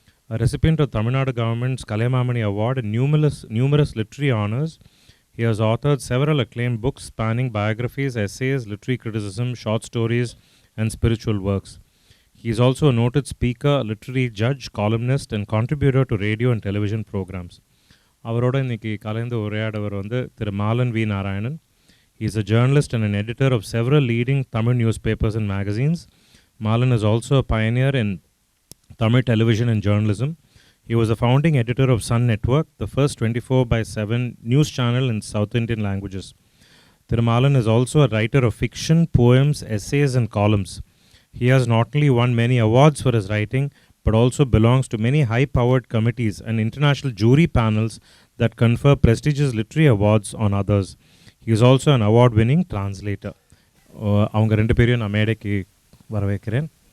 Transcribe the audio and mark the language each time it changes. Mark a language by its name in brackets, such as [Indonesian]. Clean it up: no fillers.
[English] A recipient of Tamil Nadu government's Kalaimamani Award and numerous literary honours, he has authored several acclaimed books spanning biographies, essays, literary criticism, short stories, and spiritual works. He is also a noted speaker, literary judge, columnist, and contributor to radio and television programs. [Tamil] அவரோட இன்னைக்கு கலந்து உரையாடவர் வந்து திரு Malan we Narayanan. [English] He is a journalist and an editor of several leading Tamil newspapers and magazines. Malan is also a pioneer in Tamil television and journalism. He was a founding editor of Sun Network, the first 24/7 news channel in South Indian languages. Thirumalan is also a writer of fiction, poems, essays and columns. He has not only won many awards for his writing, but also belongs to many high-powered committees and international jury panels that confer prestigious literary awards on others. He is also an award-winning translator. [Tamil] அவங்க ரெண்டு பேரையும் நான் மேடைக்கு வரவேற்கிறேன்.